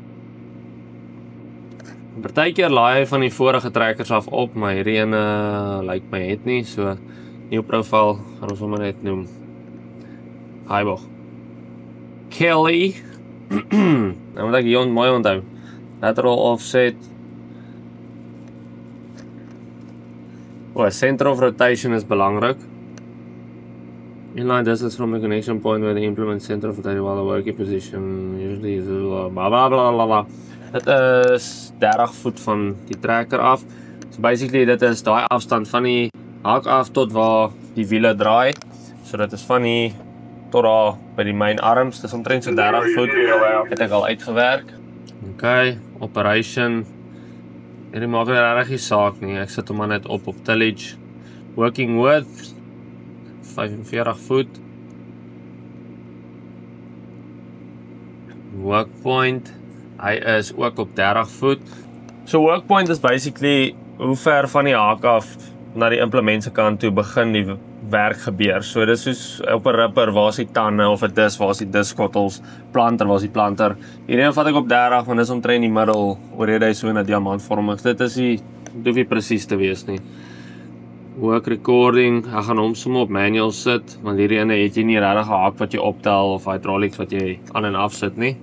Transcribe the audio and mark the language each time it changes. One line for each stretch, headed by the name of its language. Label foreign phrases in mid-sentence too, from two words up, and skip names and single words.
Afrikaans: Partykeer laai hy van die vorige trekkers af op, maar hierdie ene lyk my het nie, so nieuw profiel gaan ons hom net noem. Haaiboog. Kelly. Nou moet ek hier mooi onthou.
English: Lateral offset. Center of rotation is belangrik. Inline distance from the connection point where the implement center of rotation while the working position usually is blah blah blah blah.
Afrikaans: Dit is 30 voet van die trekker af. So basically dit is daai afstand van die haak af tot waar die wiele draai. So dit is van die tot daar by die
English: main arms,
Afrikaans: dis omtrent so 30 voet, het ek al uitgewerk.
English: Okay, operation.
Afrikaans: Hierdie maak nie regtig saak nie, ek sit hom maar net op tillage.
English: Working width, 45 voet. Work point,
Afrikaans: hy is ook op 30 voet. So
English: work point
Afrikaans: is basically hoe ver van die haak af na die implement se kant toe begin die werk gebeur. So dis soos op 'n ripper, waar is die tande, of 'n dis, waar is die diskottels, planter, waar is die planter. Hierdie vat ek op 30, want dis omtrent in die middel, oorrede hy so in 'n diamantvormig. Dit is nie, dit hoef nie presies te wees nie.
English: Work recording,
Afrikaans: ek gaan hom sommer op manual sit, want hierdie ene het jy nie regtig 'n haak wat jy optel, of hydraulics wat jy aan en af sit nie.